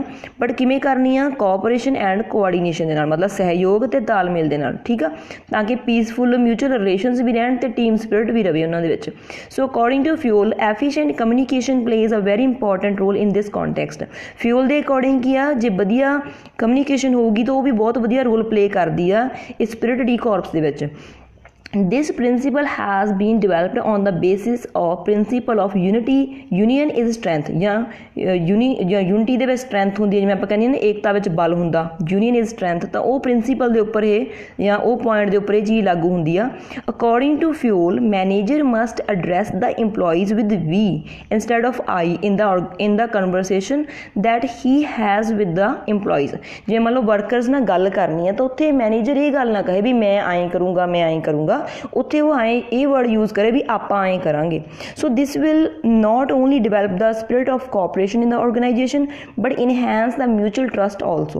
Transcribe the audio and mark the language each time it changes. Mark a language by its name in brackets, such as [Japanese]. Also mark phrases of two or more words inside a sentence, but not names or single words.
[Punjabi] ਬਟ ਕਿਵੇਂ ਕਰਨੀਆਂ, [English] cooperation and coordination [Punjabi] ਦੇ ਨਾਲ, ਮਤਲਬ ਸਹਿਯੋਗ ਅਤੇ ਤਾਲਮੇਲ ਦੇ ਨਾਲ, ਠੀਕ ਆ, ਤਾਂ ਕਿ [English] peaceful mutual relations [Punjabi] ਵੀ ਰਹਿਣ ਅਤੇ [English] team spirit [Punjabi] ਵੀ ਰਹੇ ਉਹਨਾਂ ਦੇ ਵਿੱਚ। [English] So according to Fayol, efficient communication plays a very important role in this context. [Punjabi] ਫਿਊਲ ਦੇ ਅਕੋਰਡਿੰਗ ਕੀ ਆ, ਜੇ ਵਧੀਆ ਕਮਿਊਨੀਕੇਸ਼ਨ ਹੋਊਗੀ ਤਾਂ ਉਹ ਵੀ ਬਹੁਤ ਵਧੀਆ [English] role play [Punjabi] ਕਰਦੀ ਆ ਇਸ [French] esprit de corps [Punjabi] ਦੇ ਵਿੱਚ। [English] This principle has been developed on the basis of principle of unity. Union is strength [Punjabi] ਜਾਂ ਯੂਨਿਟੀ ਦੇ ਵਿੱਚ ਸਟਰੈਂਥ ਹੁੰਦੀ ਹੈ, ਜਿਵੇਂ ਆਪਾਂ ਕਹਿੰਦੇ ਹਾਂ ਨਾ ਏਕਤਾ ਵਿੱਚ ਬਲ ਹੁੰਦਾ, [English] union is strength, [Punjabi] ਤਾਂ ਉਹ ਪ੍ਰਿੰਸੀਪਲ ਦੇ ਉੱਪਰ ਇਹ ਜਾਂ ਉਹ ਪੁਆਇੰਟ ਦੇ ਉੱਪਰ ਇਹ ਚੀਜ਼ ਲਾਗੂ ਹੁੰਦੀ ਆ। [English] According to Fayol manager must address the employees with we instead of I in the conversation that he has with the employees। [Punjabi] ਜੇ ਮੰਨ ਲਓ ਵਰਕਰਸ ਨਾਲ ਗੱਲ ਕਰਨੀ ਹੈ ਤਾਂ ਉੱਥੇ ਮੈਨੇਜਰ ਇਹ ਗੱਲ ਨਾ ਕਹੇ ਵੀ ਮੈਂ ਐਂ ਕਰੂੰਗਾ ਮੈਂ ਐਂ ਕਰੂੰਗਾ, ਉੱਥੇ ਉਹ ਐਂ ਇਹ [English] word use [Punjabi] ਕਰੇ ਵੀ ਆਪਾਂ ਐਂ ਕਰਾਂਗੇ। [English] So this will not only develop the spirit of cooperation in the organisation but enhance the mutual trust also.